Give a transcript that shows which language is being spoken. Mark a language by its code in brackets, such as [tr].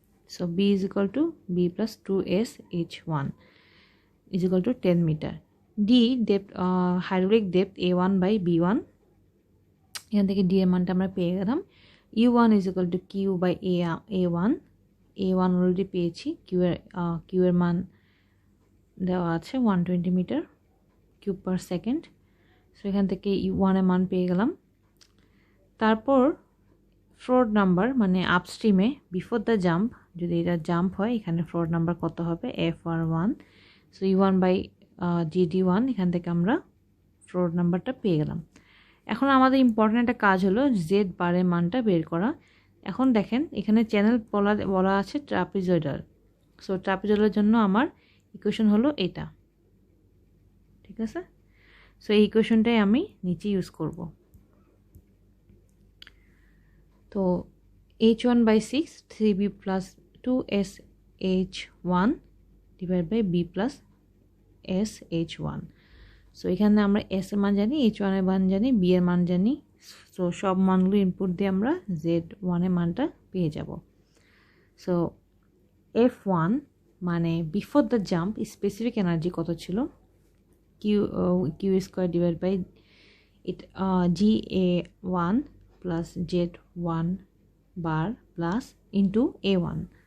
[en] So b is equal to b plus 2s h1 is equal to 10 meter. D depth, hydraulic depth a1 by b1, [bn] এখান থেকে d এর মানটা আমরা পেয়ে গেলাম। [en] u1 is equal to q by a1 [bn] already পেয়েছি, q এর মান দেওয়া আছে 120 metre cube per second. So এখান থেকে u1 এর মান পেয়ে গেলাম। তারপর ফ্লোর নাম্বার, মানে আপস্ট্রিমে বিফোর দ্য জাম্প, যদি এটা জাম্প হয় এখানে ফ্লোর নাম্বার কত হবে, fr1। So u1 by gd1, এখান থেকে আমরা ফ্লোর নাম্বারটা পেয়ে গেলাম। এখন আমাদের ইম্পর্ট্যান্ট একটা কাজ হলো জেড বারের মানটা বের করা। এখন দেখেন এখানে চ্যানেল বলা আছে ট্রাপিজয়েডাল। সো ট্রাপিজয়েডালের জন্য আমার ইকুয়েশন হলো এটা। ঠিক আছে, সো এই ইকুয়েশনটাই আমি নিচে ইউজ করব। তো h1/6 3b plus 2s h1 divided by b plus s h1। So এখানে আমরা s এর মান জানি, h1 এর মান জানি, b এর মান জানি, সো সব মানগুলো ইনপুট দিয়ে আমরা Z1 এর মানটা পেয়ে যাব। সো F1 মানে before the jump specific energy কত ছিল, Q square divide by GA1 plus Z1 bar plus into A1।